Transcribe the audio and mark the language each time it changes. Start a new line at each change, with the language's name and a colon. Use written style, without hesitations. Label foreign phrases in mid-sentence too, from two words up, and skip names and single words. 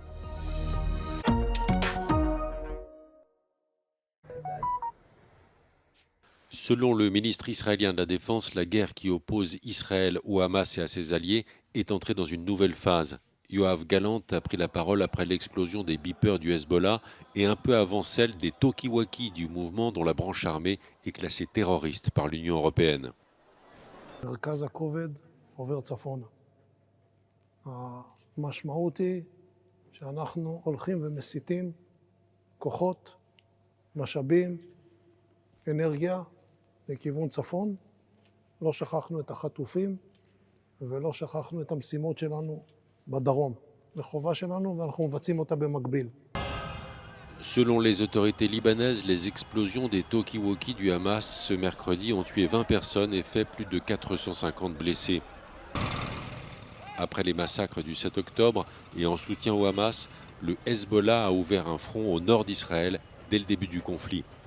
French: Selon le ministre israélien de la Défense, la guerre qui oppose Israël au Hamas et à ses alliés est entrée dans une nouvelle phase. Yoav Gallant a pris la parole après l'explosion des beepers du Hezbollah et un peu avant celle des talkie-walkie du mouvement dont la branche armée est classée terroriste par l'Union européenne.
Hebrew: מרכז הכובד עובר צפונה. המשמעות היא שאנחנו הולכים ומסיטים כוחות, משאבים, אנרגיה לכיוון צפון. לא שכחנו את החטופים ולא שכחנו את המשימות שלנו בדרום. זו חובה שלנו ואנחנו מבצעים אותה במקביל.
French: Selon les autorités libanaises, les explosions des talkie-walkie du Hamas ce mercredi ont tué 20 personnes et fait plus de 450 blessés. Après les massacres du 7 octobre et en soutien au Hamas, le Hezbollah a ouvert un front au nord d'Israël dès le début du conflit.